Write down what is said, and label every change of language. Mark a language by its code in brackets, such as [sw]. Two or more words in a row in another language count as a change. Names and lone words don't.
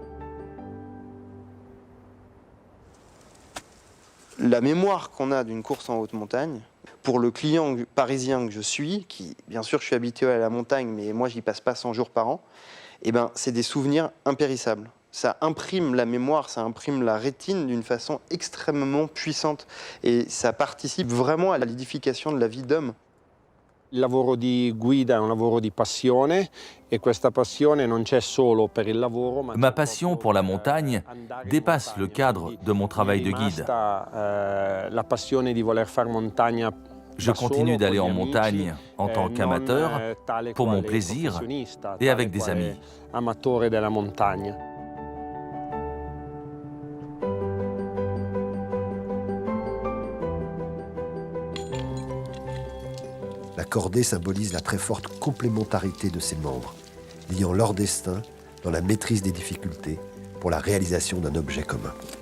[fr] La mémoire qu'on a d'une course en haute montagne, pour le client parisien que je suis, qui, bien sûr, je suis habitué à la montagne, mais moi, j'y passe pas 100 jours par an, eh ben, c'est des souvenirs impérissables. Ça imprime la mémoire, ça imprime la rétine d'une façon extrêmement puissante. Et ça participe vraiment à l'édification de la vie d'homme. [it] Il lavoro di guida è un lavoro di passione e questa passione non c'è solo per il lavoro. [fr] Ma passion pour la montagne dépasse le cadre de mon travail de guide. [it] La passione di voler fare montagna. [fr] Je continue d'aller en montagne en tant qu'amateur, pour mon plaisir et avec des amis. [it] Amatore della montagna. [fr] La cordée symbolise la très forte complémentarité de ses membres, liant leur destin dans la maîtrise des difficultés pour la réalisation d'un objet commun.